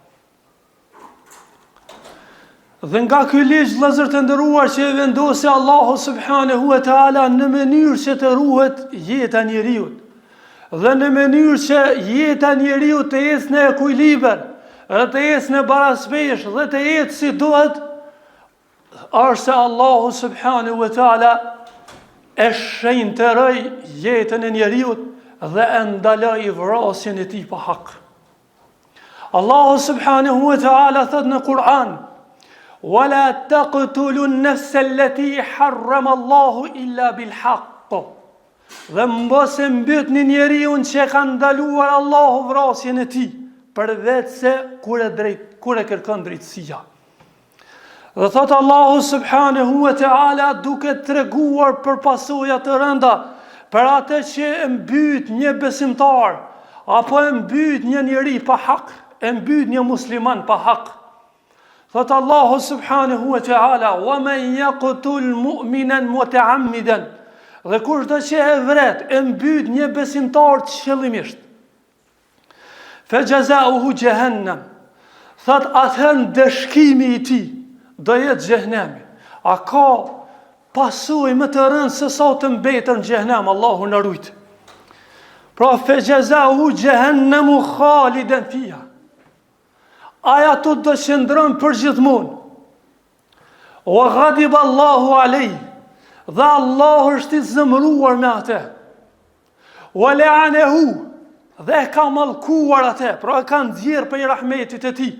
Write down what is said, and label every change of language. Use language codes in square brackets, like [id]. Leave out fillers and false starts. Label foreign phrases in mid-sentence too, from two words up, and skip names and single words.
[sq] Dhe nga ky ligj vëllezër të nderuar që e vendosi Allahu [ar] سبحانه وتعالى [sq] në mënyrë që të ruhet jeta e njeriu dhe në mënyrë që jeta e njeriu të ecë në ekuilibër, të ecë në baraspesh dhe të jetë si duhet, është se Allahu [ar] سبحانه وتعالى [sq] e shenjtëroi jetën e njeriu dhe e ndaloi vrasjen e tij pa hak. Allahu [ar] سبحانه وتعالى [sq] thot në Kur'an: [ar] وَلَا تَقْتُلُوا النَّفْسَ الَّتِي حَرَّمَ اللَّهُ إِلَّا بِالْحَقِّ. [sq] Dhe mos e mbytni njeriun që ka ndaluar Allahu vrasjen e tij, përveç se kur e kërkon drejtësia. Dhe thot Allahu [ar] سبحانه وتعالى, [sq] duke treguar për pasoja të rënda, për atë që e mbyt një besimtar, apo e mbyt një njeri pa hak, e mbyt një musliman pa hak. [ar] Thot الله سبحانه وتعالى، ومن يقتل مؤمنا متعمدا, [sq] dhe kushdo që e vret, e mbyt një besimtar qëllimisht, [ar] فجزاؤه جهنم, [sq] thot atëherë dëshkimi i tij do jetë xhehenemi. A ka pasojë më të rëndë se sa të mbetën në xhehenem, Allahu na rujt. [ar] Pra فجزاؤه جهنم خالدا فيها. [sq] Aja të do qëndron për gjithmonë. [ar] وغضب الله عليه, [sq] dhe Allahu është i zëmruar me atë. [ar] ولعنه, [sq] dhe e ka mallkuar atë, pra e ka nxjerr për rahmetit e tij.